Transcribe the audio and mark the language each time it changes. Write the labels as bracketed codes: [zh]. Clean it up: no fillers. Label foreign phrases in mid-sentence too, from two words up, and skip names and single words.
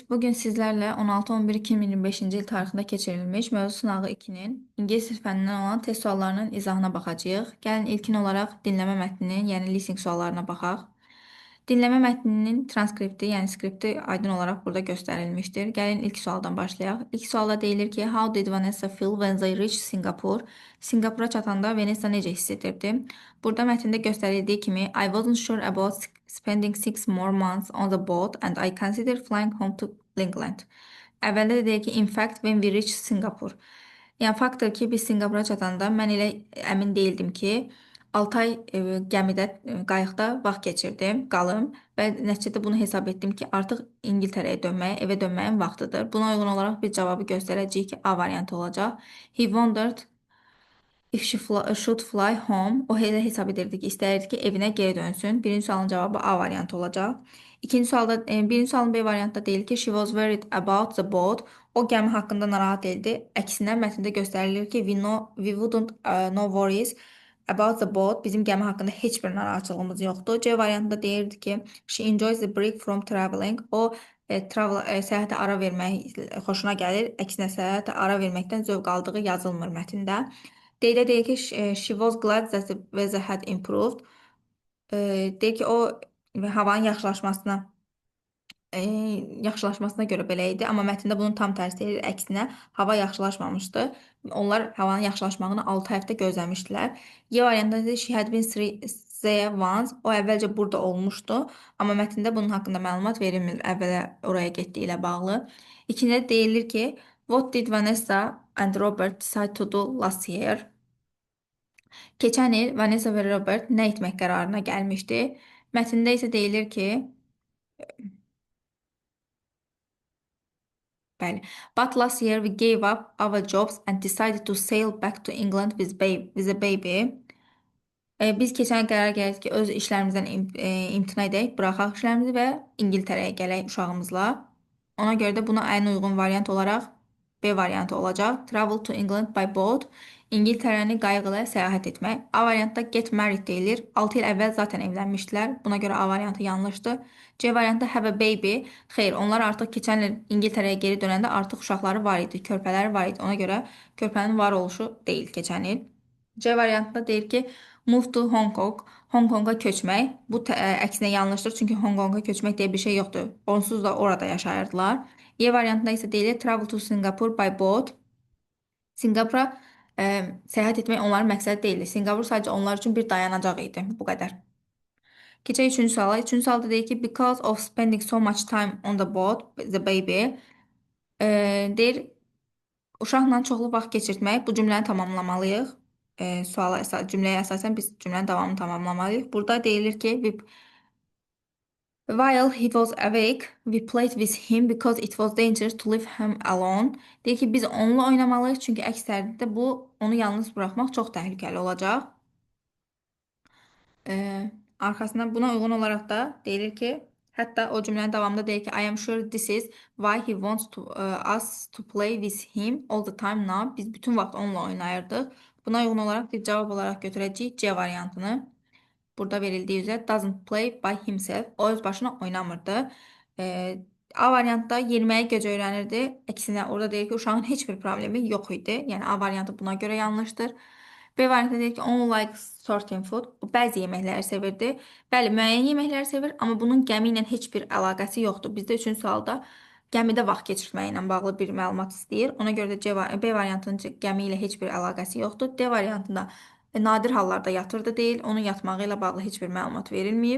[az] Bugün sizlərlə 16-11-2025-ci il tarixində keçirilmiş mövzu sınağı 2-nin İngilis dil fənnindən olan test suallarının izahına baxacağıq. Gəlin ilkin olaraq dinləmə mətninin, yəni listening suallarına baxaq. Dinləmə mətninin transkripti, yəni skripti aydın olaraq burada göstərilmişdir. Gəlin ilk sualdan başlayaq. İlk sualda deyilir ki, [en] How did Vanessa feel when they reached Singapore? [az] Singapura çatanda Vanessa necə hiss edirdi? Burada mətndə göstərildiyi kimi, [en] I wasn't sure about spending 6 more months on the boat and I considered flying home to England. [az] Əvvəldə də deyir ki, [en] in fact, when we reached Singapore. [az] Yəni, faktdır ki, biz Singapura çatanda mən elə əmin deyildim ki, 6 ay gəmidə, qayıqda vaxt keçirdim, qalım və nəticədə bunu hesab etdim ki, artıq İngiltərəyə dönməyə, evə dönməyin vaxtıdır. Buna uyğun olaraq bir cavabı göstərəcəyik ki, A variantı olacaq. [en] He wondered if should fly home. [az] O elə hesab edirdi ki, istəyirdi ki, evinə geri dönsün. Birinci sualın cavabı A variantı olacaq. İkinci sualda, birinci sualın B variantında deyil ki, [en] she was worried about the boat. [az] O gəmi haqqında narahat edildi. Əksinə mətndə göstərilir ki, [en] we wouldn't no worries about the boat. [az] Bizim gəmi haqqında heç bir narahatçılığımız yoxdur. C variantında deyirdi ki, [en] she enjoys the break from traveling. [az] O səyahətə ara vermək xoşuna gəlir. Əksinə səyahətə ara verməkdən zövq aldığı yazılmır mətndə. Deydə deyir ki, [en] she was glad that the weather had improved. [az] Deyir ki, o havanın yaxşılaşmasına görə belə idi, amma mətndə bunun tam tərsi deyir. Əksinə, hava yaxşılaşmamışdı. Onlar havanın yaxşılaşmağını 6 həftə gözləmişdilər. Y variantında deyir, [en] she had been there once. [az] O əvvəlcə burada olmuşdu, amma mətndə bunun haqqında məlumat verilmir, əvvələ oraya getdiyi ilə bağlı. İkincidə deyilir ki, [en] what did Vanessa and Robert decide to do last year? [az] Keçən il Vanessa və Robert nə etmək qərarına gəlmişdi? Mətndə isə deyilir ki, bəli, [en] but last year we gave up our jobs and decided to sail back to England with a baby. [az] Biz keçən il qərar gəldik ki, öz işlərimizdən imtina edək, buraxaq işlərimizi və İngiltərəyə gələk uşağımızla. Ona görə də buna ən uyğun variant olaraq B variantı olacaq. [en] Travel to England by boat. [az] İngiltərəni qayıq ilə səyahət etmək. A variantda [en] get married [az] deyilir. 6 il əvvəl zaten evlənmişdilər. Buna görə A variantı yanlışdır. C variantda [en] have a baby. [az] Xeyr, onlar artıq keçən il İngiltərəyə geri dönəndə artıq uşaqları var idi, körpələri var idi. Ona görə körpənin var oluşu deyil keçən il. C variantında deyir ki, [en] move to Hong Kong. [az] Hong Konga köçmək. Bu əksinə yanlışdır, çünki Hong Konga köçmək deyə bir şey yoxdur. Onsuz da orada yaşayırdılar. Y variantında isə deyilir [en] travel to Singapore by boat. [az] Singapura səyahət etmək onların məqsədi deyildi. Singapur sadəcə onlar üçün bir dayanacaq idi. Bu qədər. Keçək üçüncü suala. Üçüncü sualda deyir ki, [en] because of spending so much time on the boat, the baby, [az] deyir, uşaqla çoxlu vaxt keçirtmək. Bu cümləni tamamlamalıyıq. Cümləyə əsasən biz cümlənin davamını tamamlamalıyıq. Burada deyilir ki, [en] while he was awake, we played with him because it was dangerous to leave him alone. [az] Deyir ki, biz onunla oynamalıyıq, çünki əks təqdirdə bu onu yalnız buraxmaq çox təhlükəli olacaq. Arxasından buna uyğun olaraq da deyilir ki, hətta o cümlənin davamında deyir ki, [en] I am sure this is why he wants us to play with him all the time now. [az] Biz bütün vaxt onunla oynayırdıq. Buna uyğun olaraq bir cavab olaraq götürəcəyik C variantını. Burada verildiyi üzrə [en] doesn't play by himself. [az] O öz başına oynamırdı. A variantda yeriməyə gec öyrənirdi. Əksinə orada deyir ki, uşağın heç bir problemi yox idi. Yəni A variantı buna görə yanlışdır. B variantında deyir ki, [en] only likes certain food. [az] O bəzi yeməkləri sevirdi. Bəli, müəyyən yeməkləri sevir, amma bunun gəmi ilə heç bir əlaqəsi yoxdur. Bizdə üçüncü sualda gəmidə vaxt keçirtməyi ilə bağlı bir məlumat istəyir. Ona görə də B variantının gəmi ilə heç bir əlaqəsi yoxdur. D variantında nadir hallarda yatırdı deyil. Onun yatmağı ilə bağlı heç bir məlumat verilməyib.